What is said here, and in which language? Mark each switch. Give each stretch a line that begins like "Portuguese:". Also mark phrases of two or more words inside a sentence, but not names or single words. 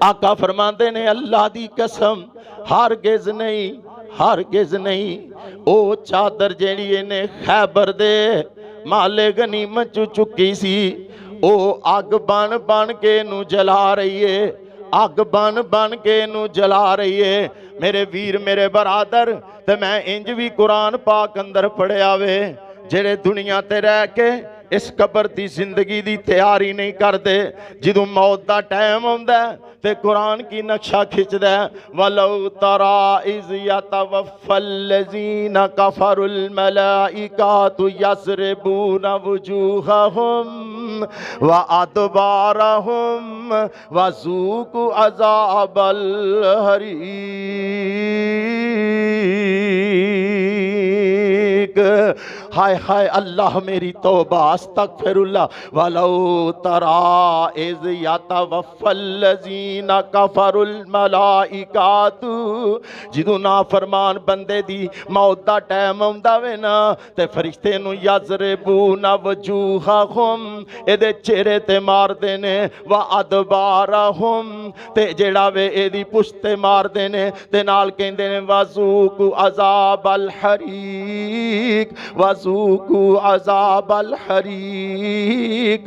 Punjabi: آقا فرماندے نے اللہ دی قسم، ہرگز نہیں، ہرگز نہیں، او چادر جیہڑی انہیں خیبر دے مالے غنیمت چو چکی سی، او اگ بن بن کے نوں جلا رہی ہے، اگ بن بن کے نوں جلا رہی ہے. میرے ویر میرے برادر، تے میں اینج بھی قرآن پاک اندر پڑھیا وے، جیہڑے دنیا تے رہ کے اس قبر کی زندگی کی تیاری نہیں کرتے، جو موت کا ٹائم آندا تے قرآن کی نقشہ کھچدا,
Arabic: ولو ترى إذ يتوفى الذين كفروا الملائكة يضربون وجوههم وأدبارهم وذوقوا عذاب الحريق.
Punjabi: ہائے ہائے اللہ میری توبہ,
Arabic: أستغفر الله. ولو ترى إذ يتوفى الذين كفروا الملائكة,
Punjabi: جدوں نافرمان بندے دی موت دا ٹائم آؤندا وے نا، تے فرشتے نوں
Arabic: يضربون وجوههم,
Punjabi: ایہدے چہرے تے ماردے نے,
Arabic: وأدبارهم,
Punjabi: تے جیہڑا وے ایہدی پشت تے ماردے نے، تے نال کہندے نے
Arabic: وذوقوا عذاب الحريق، وذوقوا عذاب الحريق.